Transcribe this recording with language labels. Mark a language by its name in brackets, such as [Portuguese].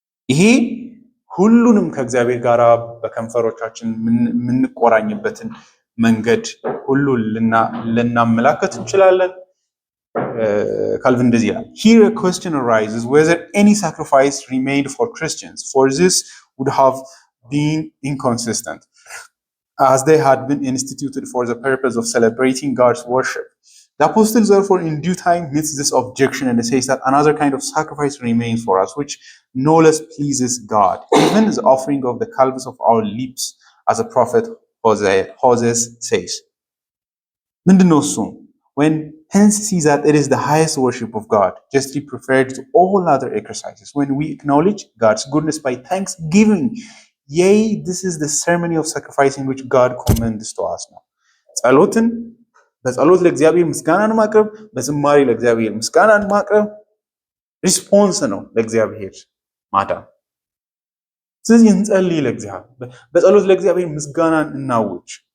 [Amharic] ይሄ ሁሉንም ከእግዚአብሔር ጋር በከንፈሮቻችን የምንቆራኝበትን መንገድ ሁሉ ልናመላከት እንችላለን። [English] Calvin እንደዚህ ይላል, Here a question arises whether any sacrifice remained for Christians, for this would have been inconsistent, as they had been instituted for the purpose of celebrating God's worship. The apostle therefore in due time meets this objection and says that another kind of sacrifice remains for us, which no less pleases God, even the offering of the calves of our lips, as the prophet Hosea says. [Amharic] ምንድነው እሱ? [English] When hence sees that it is the highest worship of God, justly preferred to all other exercises, when we acknowledge God's goodness by thanksgiving, yea, this is the ceremony of sacrificing which God commends to us now. [Amharic] ጸሎትን በጸሎት ለእግዚአብሔር ምስጋናን ማቅረብ፣ በዝማሬ ለእግዚአብሔር ምስጋናን ማቅረብ ሪስፖንስ ነው ለእግዚአብሔር ማዳን። ስለዚህ እንጸልይ ለእግዚአብሔር፣ በጸሎት ለእግዚአብሔር ምስጋናን እናውጅ።